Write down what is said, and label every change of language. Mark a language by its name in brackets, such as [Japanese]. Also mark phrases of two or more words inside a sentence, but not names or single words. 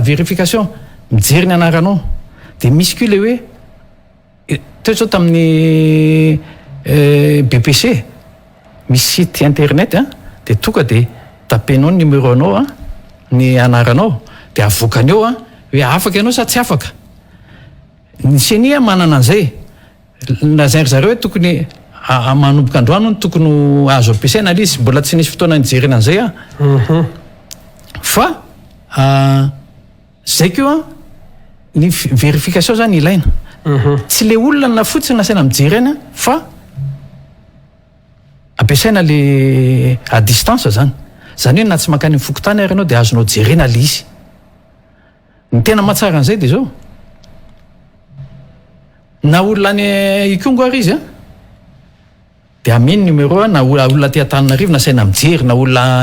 [Malagasy] vérification mijery ny anaranao de misy ko le hoe teo zao tamin'ny BPC misy [French] site internet [Malagasy] de tonga de tapenao ny numéro anao ny anaranao de avoakany eo hoe afaka ianao sa tsy afaka ny CENI manana an'izay lazainy zareo hoe tokony manomboka androany no tokony azo ampiasaina le izy mbola tsy nisy fotoana nijerena an'izay fa zay keo ny vérification zany ilaina tsy le olona na fotsiny nasaina mijerena fa ampiasaina le [French] à distance [Malagasy] zany hoe na tsy makany fokotany ary anao de azonao jerena le izy ny tena mahatsara an'izay de zao na olona any ikongo ary izy de ameny numéro na olona ty Antananarivo nasaina mijery na olona